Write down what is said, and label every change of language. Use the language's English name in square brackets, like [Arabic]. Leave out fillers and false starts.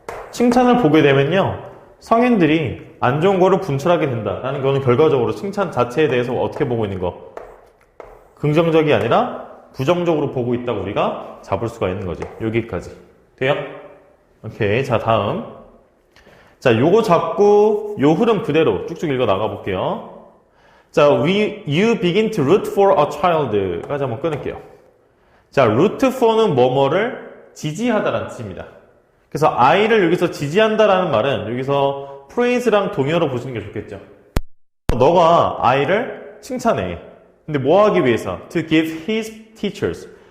[Korean] 칭찬을 보게 되면요, 성인들이 안 좋은 거를 분출하게 된다라는 거는 결과적으로 칭찬 자체에 대해서 어떻게 보고 있는 거? 긍정적이 아니라 부정적으로 보고 있다고 우리가 잡을 수가 있는 거지. 여기까지. 돼요? 오케이. 자, 다음. 자, 요거 잡고 요 흐름 그대로 쭉쭉 읽어 나가 볼게요. 자, you begin to root for a child 까지 한번 끊을게요. 자, root for는 뭐뭐를 지지하다라는 뜻입니다. 그래서 아이를 여기서 지지한다라는 말은 여기서 praise랑 동의어로 보시는 게 좋겠죠. 너가 아이를 칭찬해. 근데 뭐 하기 위해서? [English] To give his teachers.